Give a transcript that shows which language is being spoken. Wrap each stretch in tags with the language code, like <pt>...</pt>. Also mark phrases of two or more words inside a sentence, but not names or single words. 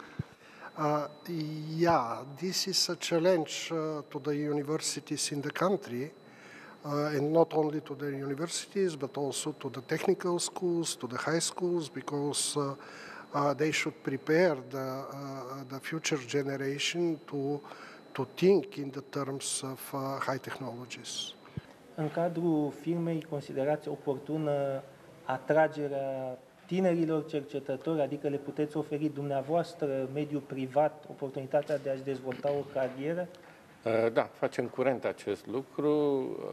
<en>Yeah, this is a challenge to the universities in the country, and not only to the universities, but also to the technical schools, to the high schools, because they should prepare the future generation to think in the terms of high technologies.</en> <ro>În cadrul firmei considerați oportună atragerea tinerilor cercetători, adică le puteți oferi dumneavoastră, mediul privat, oportunitatea de a-și dezvolta o carieră? Da, facem curent acest lucru.</ro>